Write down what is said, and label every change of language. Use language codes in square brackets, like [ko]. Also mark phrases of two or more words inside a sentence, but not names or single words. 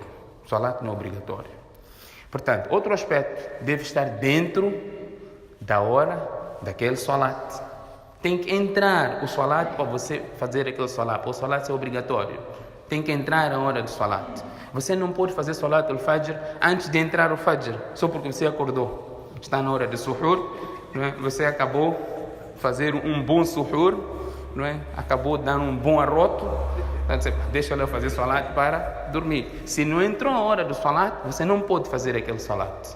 [pt] O salat não é obrigatório. Portanto, outro aspecto, deve estar dentro da hora daquele salat. Tem que entrar o salat para você fazer aquele salat. Para o salat ser obrigatório. Tem que entrar a hora do salat. Você não pode fazer [ar] صلاة الفجر [pt] antes de entrar o fajr, só porque você acordou. Está na hora de suhur, não é? Você acabou de fazer um bom suhur, não é? Acabou de dar um bom arroto, então, deixa eu fazer salat para dormir. Se não entrou a hora do salat, você não pode fazer aquele salat.